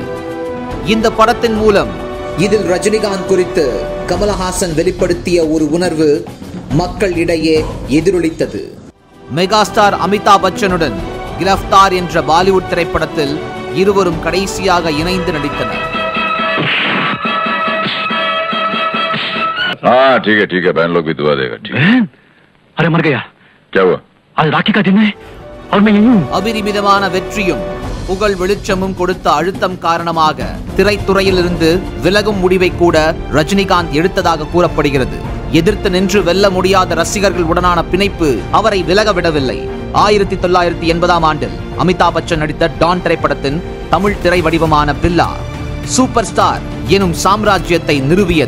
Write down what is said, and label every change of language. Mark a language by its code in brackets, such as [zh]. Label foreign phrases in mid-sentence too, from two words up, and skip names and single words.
[ta] இந்த படத்தின் மூலம் இதில் ரஜினிகாந்த் குறித்து கமலஹாசன் வெளிப்படுத்திய ஒரு உணர்வு மக்கள் இடையே எதிரொலித்தது. மெகாஸ்டார் அமிதாப் பச்சனுடன் கிரஃப்தார் என்ற பாலிவுட் திரைப்படத்தில் இருவரும் கடைசியாக இணைந்து நடித்தனர். [hi] ठीक है बहन लोग भी दुआ देगा। अरे मर गया क्या हुआ? आज राखी का दिन है और मैं यही हूँ। [ta] அபிரிமிதமான வெற்றியும் புகழ் வெளிச்சமும் கொடுத்த அழுத்தம் காரணமாக திரைத்துறையிலிருந்து விலகும் முடிவை கூட ரஜினிகாந்த் எடுத்ததாக கூறப்படுகிறது. எதிர்த்து நின்று வெல்ல முடியாத ரசிகர்கள் உடனான பிணைப்பு அவரை விலக விடவில்லை. 1980ஆம் ஆண்டில் அமிதாப் பச்சன் நடித்த டான் திரைப்படத்தின் தமிழ் திரை வடிவமான பில்லா சூப்பர் ஸ்டார் எனும் சாம்ராஜ்யத்தை நிறுவியது.